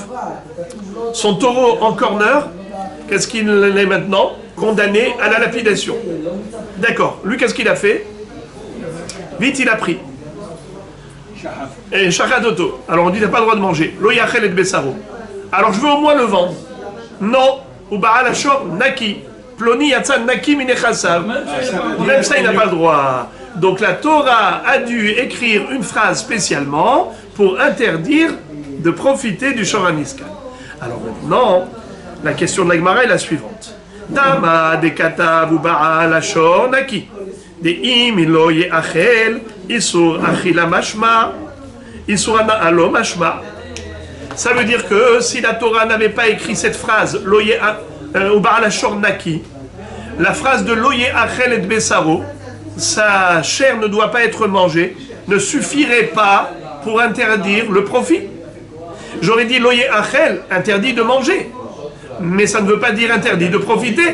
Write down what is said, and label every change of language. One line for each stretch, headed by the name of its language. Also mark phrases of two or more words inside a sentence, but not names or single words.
French: Son taureau en corner, qu'est-ce qu'il est maintenant? Condamné à la lapidation. D'accord. Lui, qu'est-ce qu'il a fait? Vite, il a pris.
Hebrew: את שחיטתו.
French: Alors on dit, il n'a pas le droit de manger.
Hebrew: לא יאכל את בשרו.
French: Alors je veux au moins le vendre.
Hebrew: Non. ובעל השור נקי. פלוני יצא נקי מנכסיו.
French: Même ça, il n'a pas le droit. Donc la Torah a dû écrire une phrase spécialement pour interdire de profiter du
Hebrew: שור הנסקל.
French: Alors maintenant, la question de la Gemara est la suivante.
Aramaic: טעמא דכתב ובעל השור נקי. דאם אילו יאכל איסור אכילה משמע איסור הנאה לא משמע.
French: Ça veut dire que si la Torah n'avait pas écrit cette phrase
Hebrew: לא ובעל השור נקי,
French: la phrase de
Hebrew: לא יאכל את בשרו,
French: sa chair ne doit pas être mangée, ne suffirait pas pour interdire le profit. J'aurais dit
Hebrew: לא יאכל,
French: interdit de manger, mais ça ne veut pas dire interdit de profiter.